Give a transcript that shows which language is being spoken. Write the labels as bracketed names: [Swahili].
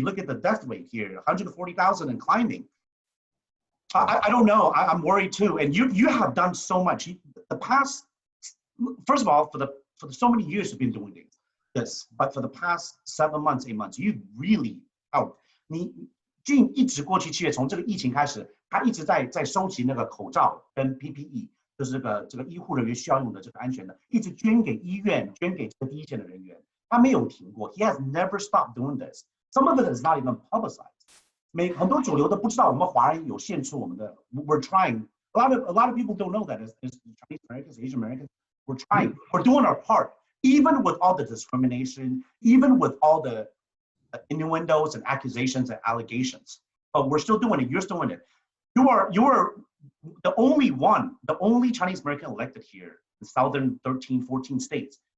[English] Look at the death rate here, 140,000 and climbing. I don't know. I'm worried too. And you have done so much. The past, first of all, for so many years you've been doing this, but for the past 7 months, 8 months, you really out. [Chinese] 你Jin 一直过去7月，从这个疫情开始，他一直在收集那个口罩跟 PPE， 就是这个医护人员需要用的这个安全的，一直捐给医院，捐给这个第一线的人员。他没有停过。 [English] He has never stopped doing this. Some of it is not even publicized. [Chinese] 很多主流都不知道我们华人有献出我们的。 [English] We're trying. A lot of people don't know that as Chinese Americans, Asian Americans, we're trying. We're doing our part. Even with all the discrimination, even with all the innuendos and accusations and allegations, but we're still doing it. You're still doing it. You are the only Chinese American elected here in southern 13, 14 states.